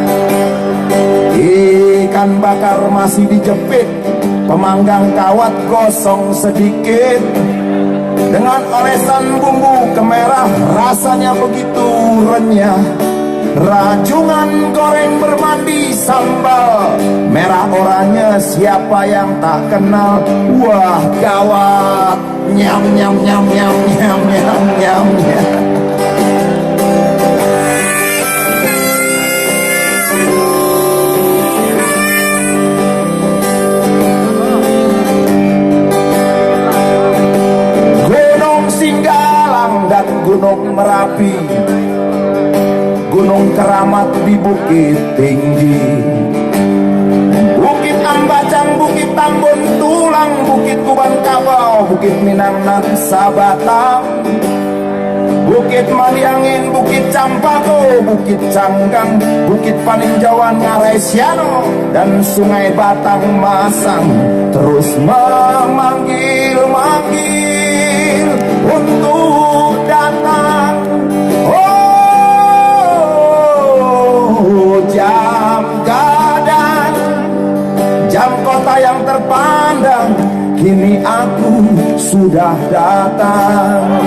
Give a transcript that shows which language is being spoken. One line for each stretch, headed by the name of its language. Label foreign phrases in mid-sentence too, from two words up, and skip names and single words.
Indonesian: Ikan bakar masih dijepit, pemanggang kawat gosong sedikit, dengan olesan bumbu kemerah rasanya begitu renyah. Rajungan goreng bermandi sambal merah oranye, siapa yang tak kenal? Wah gawat, nyam nyam nyam nyam nyam nyam nyam nyam. Dan Gunung Merapi, Gunung Keramat di Bukit Tinggi, Bukit Ambacang, Bukit Tambun Tulang, Bukit Kuban Kabau, Bukit Minang Naksa Batam, Bukit Maliangin, Bukit Campako, Bukit Canggang, Bukit Paninjauan Ngarai Siano, dan Sungai Batang Masang terus memanggil-manggil untuk datang. Oh, jam gadang, jam kota yang terpandang, kini aku sudah datang.